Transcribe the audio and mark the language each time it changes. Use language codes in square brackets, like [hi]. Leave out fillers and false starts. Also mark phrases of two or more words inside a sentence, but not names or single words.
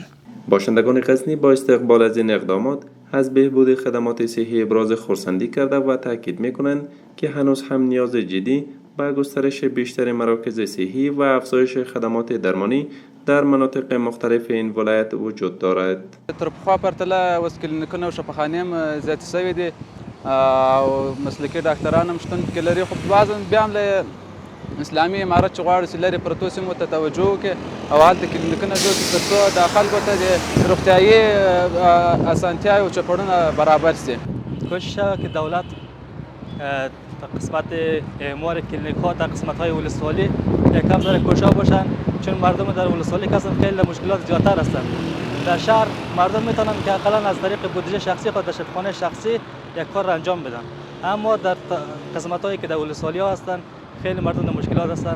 [fa] باشندگان غزنی با استقبال از این اقدامات از بهبود خدمات صحی ابراز خرسندی کرده و تاکید می‌کنند که هنوز هم نیاز جدی به گسترش بیشتر مراکز صحی و افزایش خدمات درمانی در مناطق مختلف این ولایت وجود دارد. [ps] تر پخوا پرتله اوس کلینیکونه او شفاخانې هم زیاتې شوي دي او مسلکي ډاکټران هم شتون پکې لري، خو بعض بیا هم له اسلامي امارت چې غواړي چې لرې پرتو سیمو ته توجه وکړي او هلته کلینیکونه جوړ کړي تر څو د خلکو ته د روغتیایي اسانتیاوې او چوپړونه برابر شي. [fa] کوشش شود که دولت تا قسمت اعمار کلینیک ها تا قسمت های ولسوالی یکم ذره کوشا باشن، چون مردم در ولسوالی کسان خیلی مشکلات زیادتر هستند. در شهر مردم میتونن که اقلا از طریق بودجه شخصی خود در شفاخانه شخصی یک کار را انجام بدن، اما در قسمت هایی که در ولسوالی ها هستند خیلی مردم در مشکلات هستند.